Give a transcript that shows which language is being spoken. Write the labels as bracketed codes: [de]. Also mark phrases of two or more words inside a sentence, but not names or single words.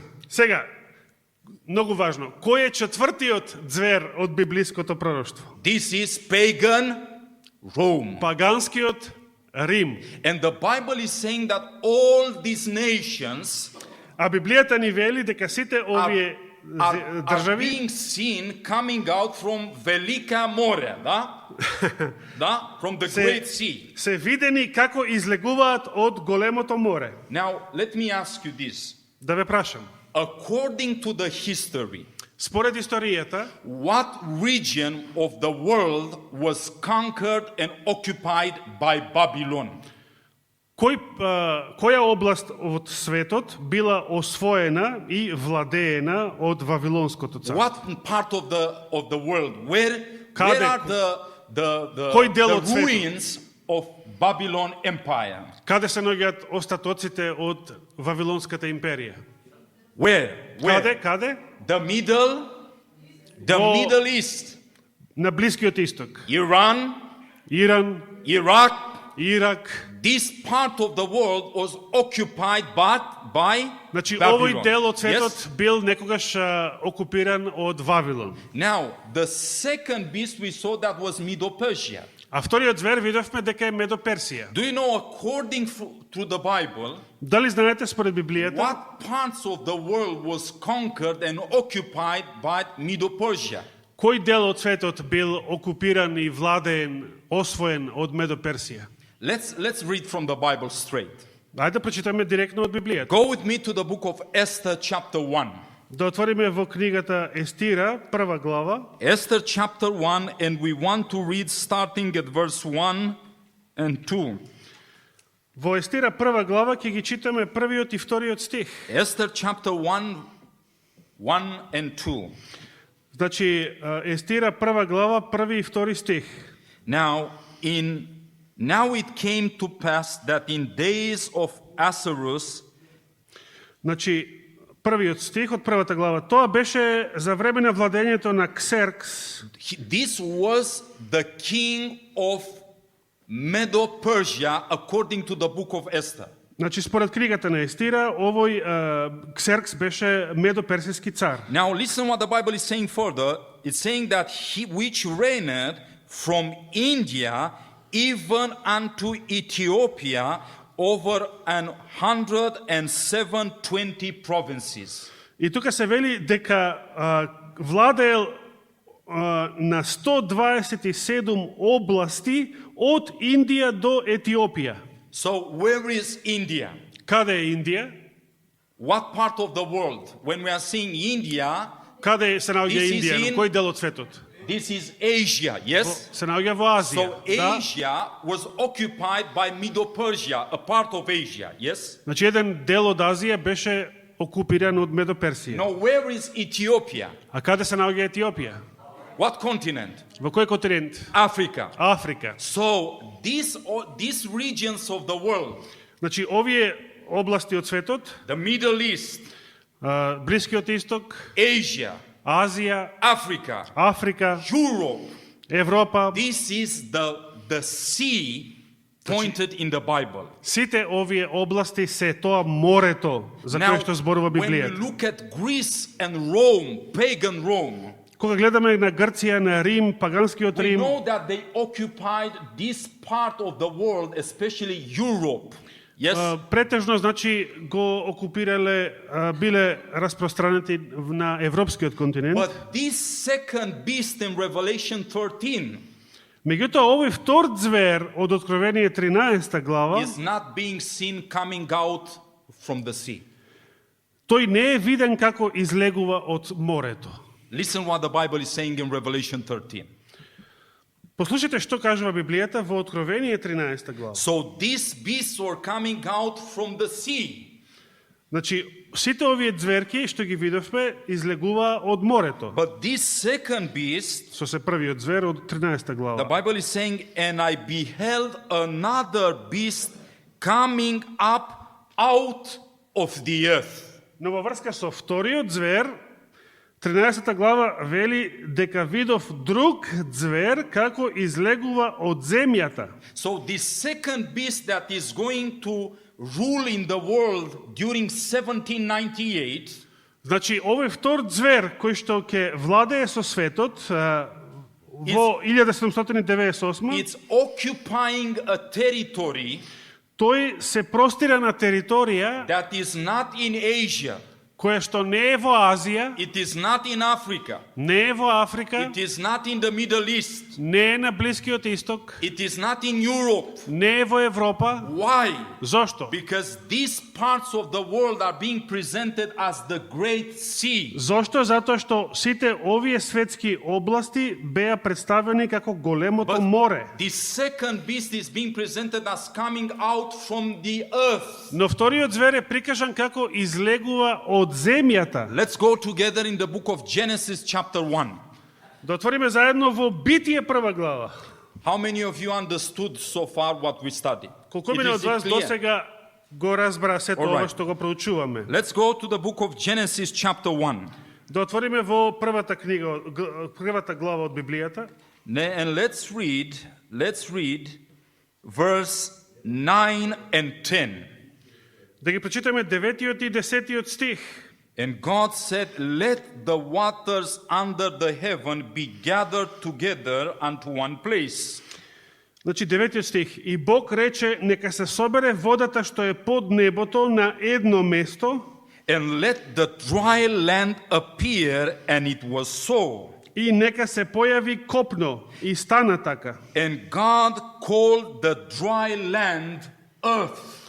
[mk] Сега, многу важно. Кој е четвртиот звер од библиското пророштво? [en] This is pagan Rome. [mk] Паганскиот Рим. [en] And the Bible is saying that all these nations [mk] А Библијата ни вели дека сите овие [en] are [mk] држави [en] being seen coming out from [mk] Велика Море, [en] da? Da? From the Great Sea. [mk] се видени како излегуваат од големото море. [en] Now, let me ask you this. [mk] Да ве прашам. [en] According to the history, [mk] Според историјата, [en] what region of the world was conquered and occupied by Babylon? [mk] која област од светот била освоена и владеена од Вавилонското царство? [en] What part of the world? Where [mk] Каде? [en] are the [mk] Кој дел од светот? [en] ruins of Babylon Empire? [mk] Каде се наоѓаат остатоците од Вавилонската империја? [en] Where? [mk] Каде? [en] The [mk] Во- [en] Middle East, [mk] На Блискиот исток. [en] Iran, [mk] Иран, [en] Iraq. [mk] Ирак. [en] This part of the world was occupied by [mk] Значи, [en] Babylon. [mk] овој дел од светот [en] Yes? [mk] бил некогаш окупиран од Вавилон. [en] Now, the second beast we saw that was Medo-Persia. [mk] А вториот звер видовме дека е Медо Персија. [en] Do you know, according to the Bible, [mk] Дали знаете според Библијата [en] what parts of the world was conquered and occupied by Medo-Persia? [mk] кој дел од светот бил окупиран и владеен, освоен од Медо Персија? [en] Let's read from the Bible straight. [mk] Ајде да прочитаме директно од Библијата. [en] Go with me to the book of Esther chapter 1. [mk] Да отвориме во книгата Естира, прва глава, [en] Esther chapter 1, and we want to read starting at verse 1 and 2. [mk] Во Естира прва глава ќе ги читаме првиот и вториот стих. [en] Esther chapter 1, 1 and 2. [mk] Значи, Естира прва глава, први и втори стих. [en] Now, Now it came to pass that in days of Ahasuerus, [mk] Значи, првиот стих од првата глава. Тоа беше за време на владењето на Ксеркс. [en] this was the king of Medo-Persia according to the book of Esther. [mk] Значи, според книгата на Естира, овој Ксеркс беше медоперсиски цар. [en] Now listen what the Bible is saying further. It's saying that he which reigned from India even unto Ethiopia over 107 provinces. [mk] И тука се вели дека владеел на 127 области од Индија до Етиопија. [en] So where is India? [mk] Каде е Индија? [en] What part of the world? When we are saying India, [mk] Каде се наоѓа [en] This is [mk] Индија? [en] in- [mk] На кој дел од светот? [en] this is Asia, yes? [mk] Се наоѓа во Азија. [en] So [mk] Да? [en] Asia was occupied by Medo-Persia, a part of Asia, yes? [mk] Значи, еден дел од Азија беше окупиран од Медоперсија. [en] Now where is Ethiopia? [mk] А каде се наоѓа Етиопија? [en] What continent? [mk] Во кој континент? [en] Africa. [mk] Африка. [en] So these regions of the world, [mk] Значи, овие области од светот, [en] the Middle East, [mk] Блискиот Исток, [en] Asia, [mk] Азија, [en] Africa, [mk] Африка, [en] Europe, [mk] Европа, [en] this is the sea pointed in the Bible. [mk] сите овие области се тоа морето за кое што зборува [en] when we [mk] Библијата. [en] look at Greece and Rome, pagan Rome, [mk] Кога гледаме на Грција, на Рим, паганскиот [en] we [mk] Рим, [en] know that they occupied this part of the world, especially Europe. Yes? [mk] претежно, значи, го окупирале, биле распространети на европскиот континент. [en] But this second beast in Revelation 13 [mk] Меѓутоа, овој втор звер од Откровение 13 глава, [en] is not being seen coming out from the sea. [mk] тој не е виден како излегува од морето. [en] Listen what the Bible is saying in Revelation 13. [mk] Послушайте што кажува Библијата во Откровение 13 глава. [en] So these beasts were coming out from the sea. [mk] Значи, сите овие зверки што ги видовме излегува од морето. [en] But this second beast, [mk] Со се првиот звер од 13 [en] the [mk] глава. [en] Bible is saying, and I beheld another beast coming up out of the earth. [mk] Но во врска со вториот звер, 13 глава вели дека видов друг звер како излегува од земјата. [en] So this second beast that is going to rule in the world during 1798 [mk] Значи, овој втор звер кој што ќе владее со светот во 1798, [en] it's occupying a territory [mk] тој се простира на територија [en] that is not in Asia, [mk] која што не е во Азија, [en] it is not in Africa, [mk] не е во Африка, [en] it is not in the Middle East, [mk] не е на Блискиот Исток, [en] it is not in Europe. [mk] не е во Европа. [en] Why? [mk] Зошто? [en] Because these parts of the world are being presented as the Great Sea. [mk] Зошто? Затоа што сите овие светски области беа представени како големото море. [en] The second beast is being presented as coming out from the earth. [mk] Но вториот звер е прикажан како излегува од земјата. [en] Let's go together in the book of Genesis chapter 1. [mk] Да отвориме заедно во Битие прва глава. [en] How many of you understood so far what we studied? [mk] Колку [en] It [mk] мене [en] is [mk] од вас [en] clear. [mk] досега го разбра сето ова [en] Alright. [mk] што го проучуваме. [en] Let's go to the book of Genesis chapter 1. [mk] Да отвориме во првата книга, првата глава од Библијата. [en] And let's read verse 9 and 10. [mk] Да ги прочитаме 9-тиот и 10-тиот стих. [en] And God said, let the waters under the heaven be gathered together unto one place. [mk] Значи 9-тиот стих. И Бог рече, нека се собере водата што е под небото на едно место, [en] And let the dry land appear, and it was so. [mk] и нека се појави копно, и стана така. [en] And God called the dry land earth.